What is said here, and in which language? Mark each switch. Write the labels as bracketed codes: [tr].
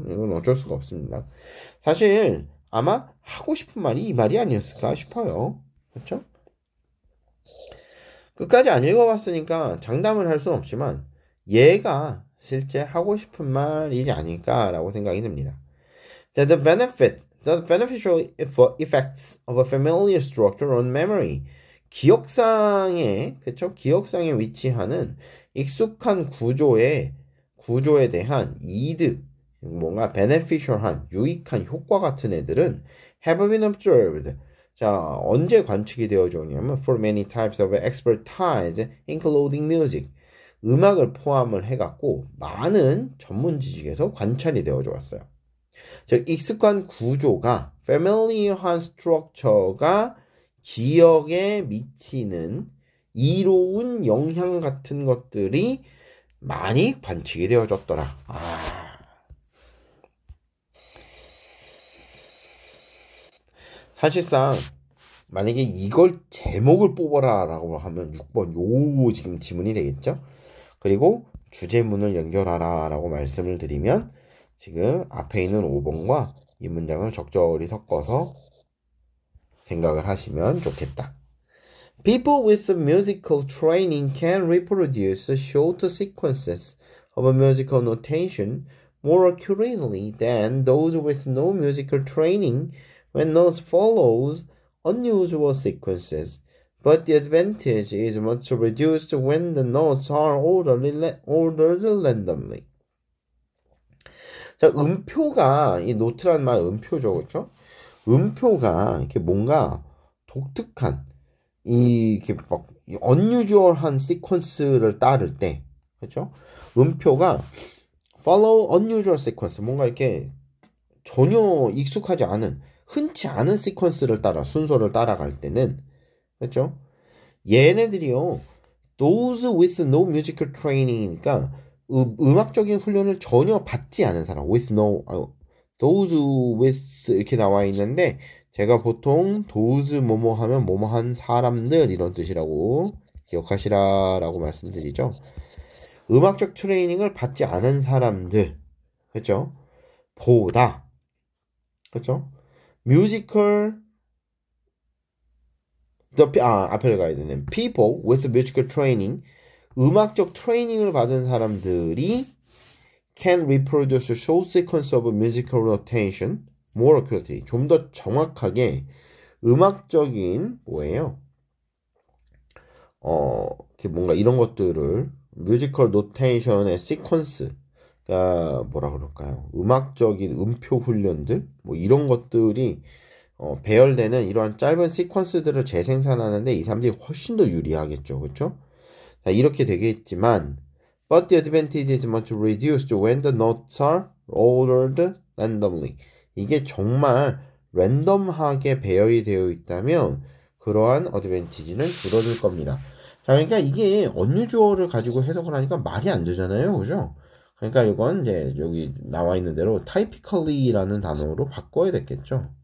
[ko] 이건 어쩔 수가 없습니다. 사실 아마 하고 싶은 말이 이 말이 아니었을까 싶어요. 그렇죠? 끝까지 안 읽어봤으니까 장담을 할 수는 없지만 얘가 실제 하고 싶은 말이지 않을까라고 생각이 듭니다. [en] The beneficial effects of a familiar structure on memory. [ko] 기억상에 위치하는 익숙한 구조에 대한 이득, 뭔가 beneficial한, 유익한 효과 같은 애들은 [en] have been observed. [ko] 자, 언제 관측이 되어져 오냐면 [en] for many types of expertise including music. [ko] 음악을 포함을 해갖고 많은 전문 지식에서 관찰이 되어져 왔어요. 즉 익숙한 구조가 familiar한 structure가 기억에 미치는 이로운 영향 같은 것들이 많이 관측이 되어졌더라. 사실상 만약에 이걸 제목을 뽑아라 라고 하면 6번 요 지금 지문이 되겠죠. 그리고 주제문을 연결하라 라고 말씀을 드리면 지금 앞에 있는 5번과 이 문장을 적절히 섞어서 생각을 하시면 좋겠다. [en] People with musical training can reproduce short sequences of musical notation more accurately than those with no musical training when those follows unusual sequences. But the advantage is much reduced when the notes are ordered randomly. [ko] 자, 음표가, 이 노트란 말 음표죠, 그렇죠? 음표가 이렇게 뭔가 독특한, 이렇게 막 unusual한 시퀀스를 따를 때, 그렇죠? 음표가 [en] follow unusual sequence, [ko] 뭔가 이렇게 전혀 익숙하지 않은, 흔치 않은 시퀀스를 따라 순서를 따라갈 때는, 그렇죠? 얘네들이요, [en] those with no musical training [ko] 이니까 음악적인 훈련을 전혀 받지 않은 사람, [en] with no, those with [ko] 이렇게 나와 있는데 제가 보통 those 뭐뭐 하면 뭐뭐 한 사람들 이런 뜻이라고 기억하시라라고 말씀드리죠. 음악적 트레이닝을 받지 않은 사람들, 그렇죠? 보다, 그렇죠? 뮤지컬 앞에 가야 되는 [en] people with musical training, [ko] 음악적 트레이닝을 받은 사람들이 [en] can reproduce a short sequence of musical notation more accurately. [ko] 좀 더 정확하게 음악적인 뭐예요? 뭔가 이런 것들을 뮤지컬 노테이션의 시퀀스가 뭐라 그럴까요? 음악적인 음표 훈련들 뭐 이런 것들이 배열되는 이러한 짧은 시퀀스들을 재생산하는데 이 사람들이 훨씬 더 유리하겠죠, 그렇죠? 자, 이렇게 되겠지만, [en] but the advantage is much reduced when the notes are ordered randomly. [ko] 이게 정말 랜덤하게 배열이 되어 있다면 그러한 어드밴티지는 줄어들 겁니다. 자, 그러니까 이게 unusual을 가지고 해석을 하니까 말이 안 되잖아요, 그죠? 그러니까 이건 이제 여기 나와 있는 대로 typically라는 단어로 바꿔야 됐겠죠.